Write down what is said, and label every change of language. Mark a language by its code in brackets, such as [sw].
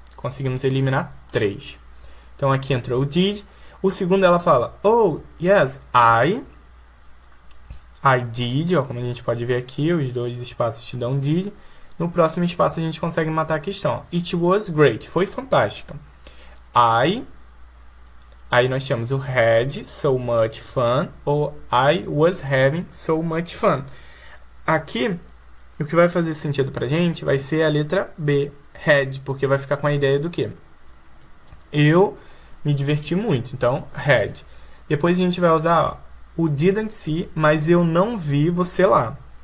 [pt] Conseguimos eliminar 3. Então, aqui entrou o did. O segundo, ela fala, [en] oh, yes, I did. [pt] Ó, como a gente pode ver aqui, os dois espaços te dão did. No próximo espaço, a gente consegue matar a questão. [en] It was great. [pt] Foi fantástica. Aí nós temos o [en] had so much fun ou I was having so much fun. [pt] Aqui, o que vai fazer sentido pra gente vai ser a letra B, had, porque vai ficar com a ideia do quê? Eu me diverti muito, então had. Depois a gente vai usar o [en] didn't see, [pt] mas eu não vi você lá.